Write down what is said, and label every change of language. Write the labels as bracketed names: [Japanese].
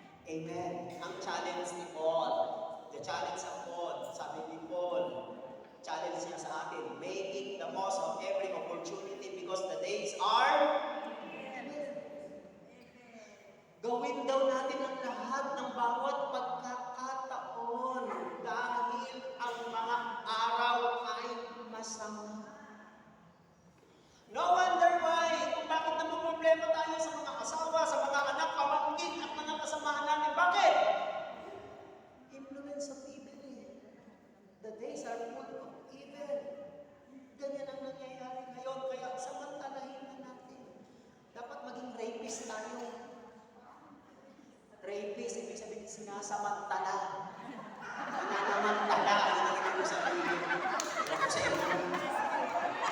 [Filipino] Amen. Ang challenge ni Paul, [English] the challenge of Paul, [Filipino] sabi ni Paul, challenge niya sa atin, [English] making the most of every opportunity because the days are [Filipino] gawin daw natin ang lahat ng bawat pagkakataon dahil ang mga araw ay masama. [English] No wonder why, [Filipino] kung bakit naman problema tayo sa mga asawa, sa mga anak, pamangkin, at mga kasamahan natin. [English] Bakit? Influence of evil eh. The days are full of evil. [Filipino] Ganyan ang nangyayari ngayon, kaya samantalahin na natin. Dapat maging rapist tayo. Rapist, ibig sabihin sinasamantala. Nananamantala, ano nakinig ko sa iyo. Ako sa iyo.